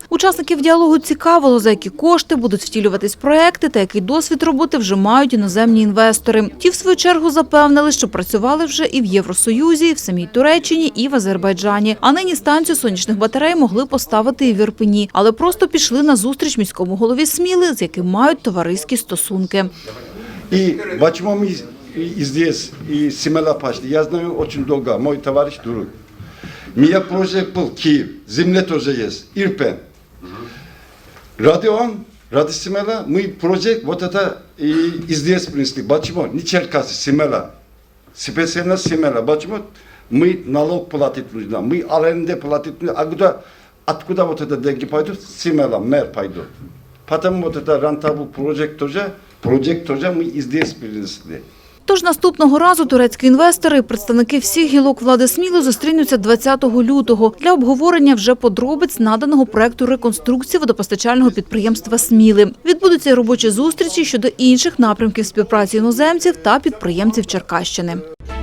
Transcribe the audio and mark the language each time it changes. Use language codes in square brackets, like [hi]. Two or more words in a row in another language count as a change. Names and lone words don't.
[uk] Учасників діалогу цікавило, за які кошти будуть втілюватись проекти та який досвід роботи вже мають іноземні інвестори. Ті, в свою чергу, запевнили, що працювали вже і в Євросоюзі, і в самій Туреччині, і в Азербайджані. А нині станцію сонячних батарей могли поставити і в Ірпені, але просто пішли на зустріч міському голові Сміли, з яким мають товариські стосунки. [ru] И почему мы и здесь, и Семела пошли, я знаю очень долго, мой товарищ друг. У меня проект был Киев, земля тоже есть, Ирпен. Ради он, ради Семела, мы проект вот это и здесь принесли. Почему? Не Черкассы, Семела. Специально Семела. Почему? Мы налог платить нужно, мы аренде платить нужно. А откуда вот это деньги пойдут? Семела, мэр пойдут. Потому вот это рентабл проект тоже мы и здесь принесли. [uk] Тож наступного разу турецькі інвестори і представники всіх гілок влади Сміли зустрінуться 20 лютого для обговорення вже подробиць наданого проекту реконструкції водопостачального підприємства Сміли. Відбудуться й робочі зустрічі щодо інших напрямків співпраці іноземців та підприємців Черкащини.